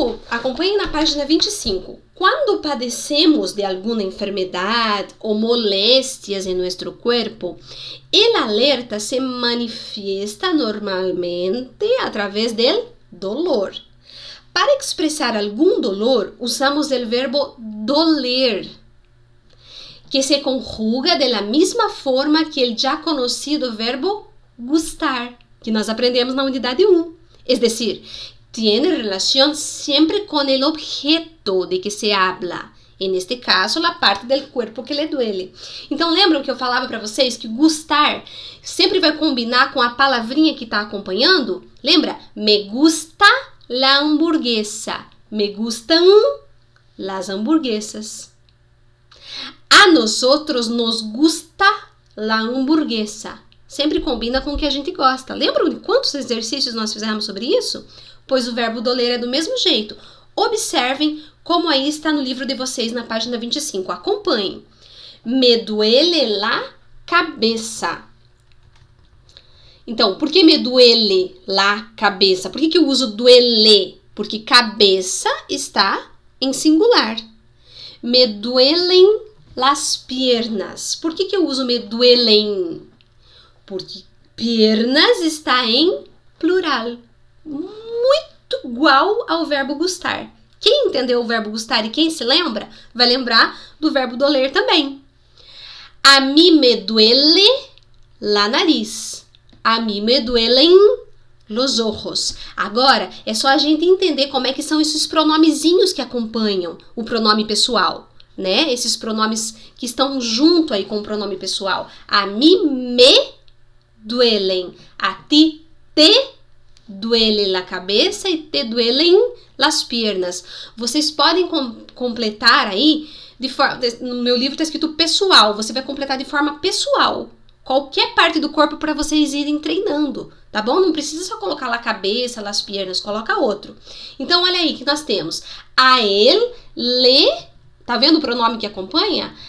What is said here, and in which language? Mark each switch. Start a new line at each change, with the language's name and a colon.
Portuguese: Acompanhem na página 25. Quando padecemos de alguma enfermedade ou moléstias em nosso corpo, o alerta se manifiesta normalmente através do dolor. Para expressar algum dolor, usamos o verbo doler, que se conjuga
Spanish: de la misma forma
Portuguese: que o já conhecido verbo gustar, que nós aprendemos na unidade 1.
Spanish: Es decir, tiene relación siempre con el objeto de que se habla. En este caso, la parte del cuerpo que le duele.
Portuguese: Então, lembram que eu falava para vocês que gustar sempre vai combinar com a palavrinha que está acompanhando? Lembra?
Spanish: Me gusta la hamburguesa. Me gustan las hamburguesas. A nosotros nos gusta la hamburguesa.
Portuguese: Sempre combina com o que a gente gosta. Lembram de quantos exercícios nós fizemos sobre isso? Pois o verbo doler é do mesmo jeito. Observem como aí está no livro de vocês na página 25. Acompanhem.
Spanish: Me duele la cabeça.
Portuguese: Então, por que
Spanish: me duele la cabeça?
Portuguese: Por que eu uso duele? Porque cabeça está em singular.
Spanish: Me duelen las piernas.
Portuguese: Por que eu uso me duelen? Porque pernas está em plural. Muito igual ao verbo gustar. Quem entendeu o verbo gustar e quem se lembra, vai lembrar do verbo doler também.
Spanish: A mí me duele la nariz. A mí me duelen los ojos.
Portuguese: Agora, é só a gente entender como é que são esses pronomezinhos que acompanham o pronome pessoal, né? Esses pronomes que estão junto aí com o pronome pessoal.
Spanish: A mí me duelen. A ti te duele la cabeça e te duelen las piernas.
Portuguese: Vocês podem completar aí, no meu livro está escrito pessoal, você vai completar de forma pessoal. Qualquer parte do corpo para vocês irem treinando, tá bom? Não precisa só colocar lá a cabeça,
Spanish: las piernas,
Portuguese: coloca outro. Então, olha aí que nós temos a ele, tá vendo o pronome que acompanha?